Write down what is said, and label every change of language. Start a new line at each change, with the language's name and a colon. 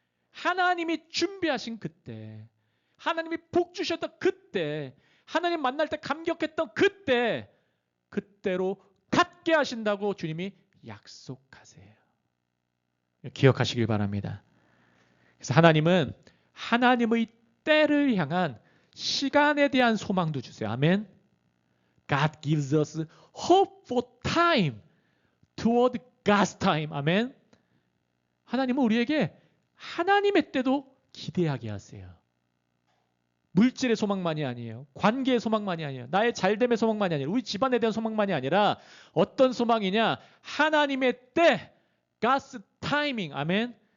Korean: 하나님이 준비하신 그때, 하나님이 복 주셨던 그때, 하나님 만날 때 감격했던 그때, 그때로 갖게 하신다고 주님이 약속하세요. 기억하시길 바랍니다. 그래서 하나님은 하나님의 때를 향한 시간에 대한 소망도 주세요. 아멘.
English: God gives us hope for time toward God's time.
Korean: 아멘. 하나님은 우리에게 하나님의 때도 기대하게 하세요. 물질의 소망만이 아니에요. 관계의 소망만이 아니에요. 나의 잘됨의 소망만이 아니에요. 우리 집안에 대한 소망만이 아니라 어떤 소망이냐? 하나님의 때,
English: God's timing.
Korean: 아멘.